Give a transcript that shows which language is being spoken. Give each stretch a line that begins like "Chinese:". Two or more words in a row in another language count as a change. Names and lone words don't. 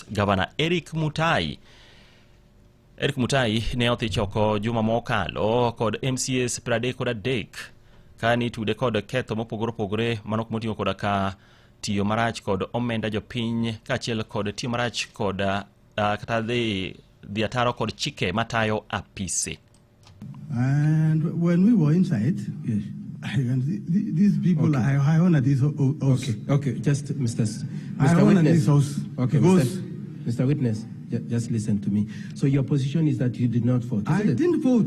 Luo (Kenya and Tanzania): Gavana Eric Mutai ne othicho oko juma mokalo kod MCS 33 ka ni tude kod ketho mopogore opogore manok moting'o koda ka tiyo marach kod omenda jopiny kaachiel kod tiyo marach kod kata dhi ataro kod chike matayo apisi.
English: And when we were inside, yes, these people, okay. I honor this house. Okay, just Mr. I honor Witness. This house. Okay, Mr. Witness, just listen to me. So your position is that you did not vote. I didn't vote.